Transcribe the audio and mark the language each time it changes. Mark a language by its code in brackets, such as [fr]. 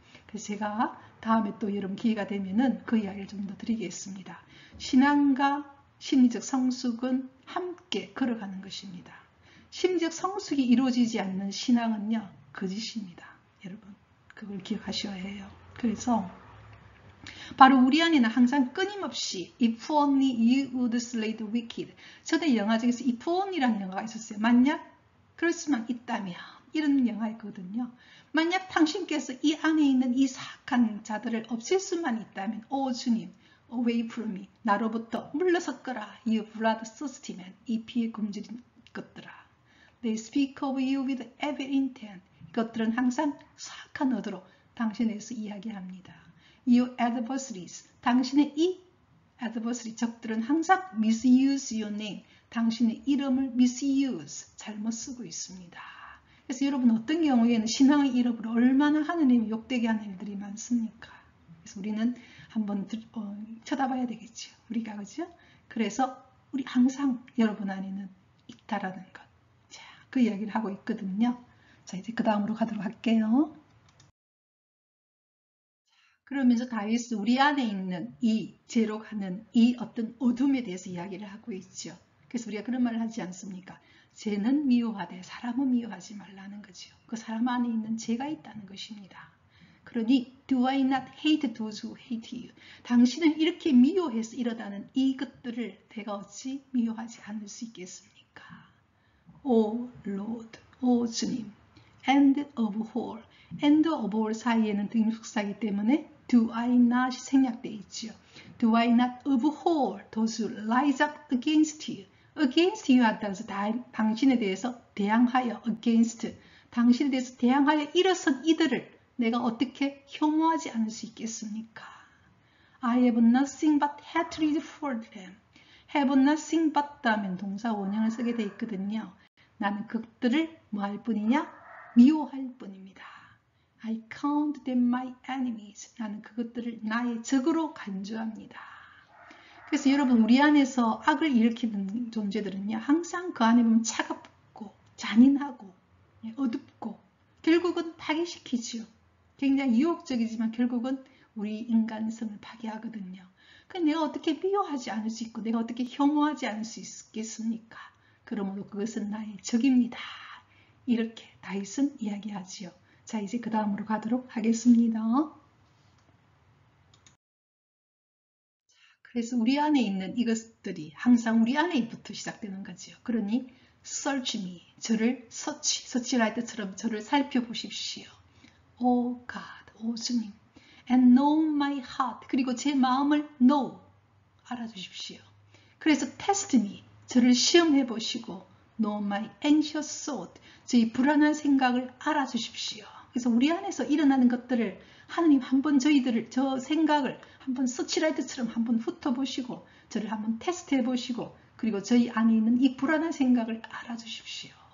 [ko] 그래서 제가 다음에 또 여러분 기회가 되면은 그 이야기를 좀 더 드리겠습니다. 신앙과 심리적 성숙은 함께 걸어가는 것입니다. 심리적 성숙이 이루어지지 않는 신앙은요, 거짓입니다. 여러분, 그걸 기억하셔야 해요. 그래서 바로 우리 안에는 항상 끊임없이 [en] If only you would slay the wicked. [ko] 저는 영화 중에서 If only라는 영화가 있었어요. 만약 그럴 수만 있다면 이런 영화였거든요. 만약 당신께서 이 안에 있는 이 사악한 자들을 없앨 수만 있다면 오 주님, [en] away from me. [ko] 나로부터 물러섰거라. [en] You bloodthirsty man. [ko] 이 피에 굶주린 것들아. [en] They speak of you with evil intent. [ko] 이것들은 항상 사악한 의도로 당신에 대해서 이야기합니다. [en] Your adversaries. [ko] 당신의 이 [en] adversary [ko] 적들은 항상 [en] misuse your name. [ko] 당신의 이름을 misuse, 잘못 쓰고 있습니다. 그래서 여러분 어떤 경우에는 신앙의 이름으로 얼마나 하느님이 욕되게 하는 일들이 많습니까? 그래서 우리는 한번 쳐다봐야 되겠죠. 우리가 그죠? 그래서 우리 항상 여러분 안에는 있다라는 것. 자, 그 이야기를 하고 있거든요. 자, 이제 그 다음으로 가도록 할게요. 그러면서 다윗은 우리 안에 있는 이 죄로 가는 이 어떤 어둠에 대해서 이야기를 하고 있죠. 그래서 우리가 그런 말을 하지 않습니까? 죄는 미워하되 사람은 미워하지 말라는 거죠. 그 사람 안에 있는 죄가 있다는 것입니다. [en] 그러니 Do I not hate those who hate you? [ko] 당신은 이렇게 미워해서 일어나는 이것들을 내가 어찌 미워하지 않을 수 있겠습니까? [en] O Lord, [ko] 오 주님, [en] and of all, and of all [ko] 사이에는 등속사이기 때문에 [en] Do I not [ko] 생략되어 있죠. [en] Do I not abhor those who rise up against you? against you [ko] 한다고 해서 당신에 대해서 대항하여 against, 당신에 대해서 대항하여 일어선 이들을 내가 어떻게 혐오하지 않을 수 있겠습니까? [en] I have nothing but hatred for them. have nothing but [ko] 하면 동사 원형을 쓰게 되어 있거든요. 나는 그들을 뭐 할 뿐이냐? 미워할 뿐입니다. [en] I count them my enemies. [ko] 나는 그것들을 나의 적으로 간주합니다. 그래서 여러분 우리 안에서 악을 일으키는 존재들은요. 항상 그 안에 보면 차갑고 잔인하고 어둡고 결국은 파괴시키죠. 굉장히 유혹적이지만 결국은 우리 인간성을 파괴하거든요. 근데 내가 어떻게 미워하지 않을 수 있고 내가 어떻게 혐오하지 않을 수 있겠습니까? 그러므로 그것은 나의 적입니다. 이렇게 다윗은 이야기하지요. 자, 이제 그 다음으로 가도록 하겠습니다. 그래서 우리 안에 있는 이것들이 항상 우리 안에부터 시작되는 거죠. 그러니 [en] search me, [ko] 저를 서치라이트처럼 저를 살펴보십시오. [en] O God, [ko] 오 주님, [en] and know my heart, [ko] 그리고 제 마음을 [en] know, [ko] 알아주십시오. 그래서 [en] test me, [ko] 저를 시험해 보시고 [en] know my anxious thought, [ko] 저의 불안한 생각을 알아주십시오. 그래서 우리 안에서 일어나는 것들을 하나님 한번 저희들을 저 생각을 한번 서치라이트처럼 한번 훑어보시고 저를 한번 테스트해 보시고 그리고 저희 안에 있는 이 불안한 생각을 알아주십시오.